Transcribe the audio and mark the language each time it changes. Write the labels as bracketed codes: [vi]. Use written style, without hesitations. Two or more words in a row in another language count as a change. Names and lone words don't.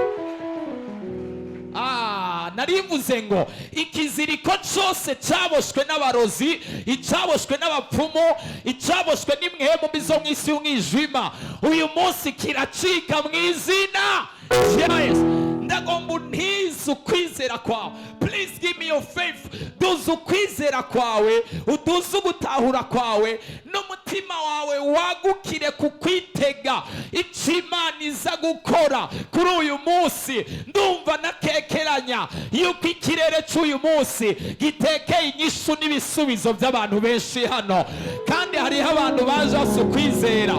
[rn] Narivuze ngo ikiziriko cyose cyaboshwe n'abarozi, icyaboshwe n'abapfumu, icyaboshwe n'imwemu bizo mu isi y'umwijima, uyu munsi kiracika mu izina rya Yesu. Ndagomba untize ukwizera kwawe. [en] Please give me your faith. [rn] Duze ukwizera kwawe, uduze ugutahura kwawe, n'umutima wawe wagukire kukwitega icyo Imana iza gukora kuri uyu munsi. Ndumva nakekeranya yuko ikirere cy'uyu munsi gitekeye inyishu n'ibisubizo by'abantu benshi hano, kandi hari hariho abantu baje bafise ukwizera.